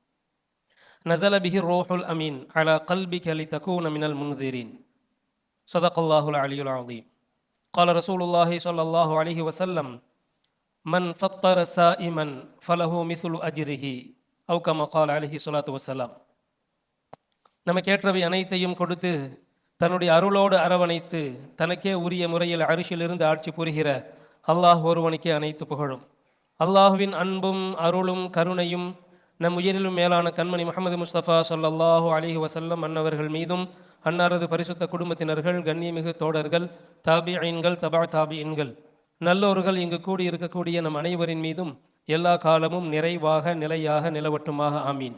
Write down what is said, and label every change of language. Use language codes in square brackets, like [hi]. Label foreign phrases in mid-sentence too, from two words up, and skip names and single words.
[ar] نزل به الروح الأمين على قلبك لتكون من المنذرين. صدق الله العلي العظيم. قال رسول الله صلى الله عليه وسلم: من فطر سائما فله مثل أجره أو كما قال عليه الصلاة والسلام. [ta] நமக்கு ஏற்றவை அனைத்தையும் கொடுத்து தன்னுடைய அருளோடு அரவணைத்து தனக்கே உரிய முறையில் அரிசிலிருந்து ஆட்சி புரிகிற அல்லாஹ் ஒருவனுக்கே அனைத்து புகழும். அல்லாஹுவின் அன்பும் அருளும் கருணையும் நம் உயிரிலும் மேலான கண்மணி முஹம்மது முஸ்தபா [ar] صلى الله عليه وسلم [ta] அன்னவர்கள் மீதும், அன்னாரது பரிசுத்த குடும்பத்தினர்கள், கண்ணியமிகு தோழர்கள், தாபிஈன்கள், தபா தாபிஈன்கள், நல்லோர்கள் இங்கு கூடி இருக்கக்கூடிய நம் அனைவரின் மீதும் எல்லா காலமும் நிறைவாக நிலையாக நிலவட்டுமாக, ஆமீன்.